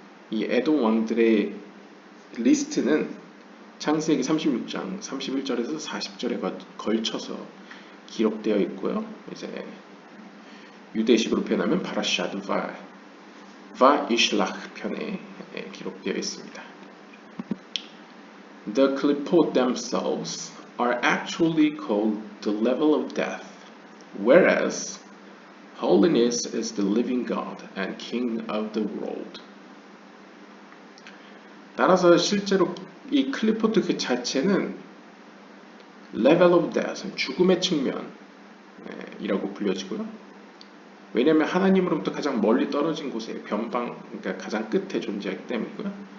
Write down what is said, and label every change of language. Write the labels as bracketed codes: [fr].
[ko] 이 에돔 왕들의 리스트는 창세기 36장 31절에서 40절에 걸쳐서 기록되어 있고요. 이제 유대식으로 표현하면 파라샤드 바이슬락 편에 기록되어 있습니다. [en] The klipot themselves are actually called the level of death, whereas holiness is the living God and King of the world. [ko] 따라서 실제로 이 클리포트 그 자체는 [en] level of death, [ko] 죽음의 측면이라고 불려지고요. 왜냐하면 하나님으로부터 가장 멀리 떨어진 곳에 변방, 그러니까 가장 끝에 존재하기 때문이고요.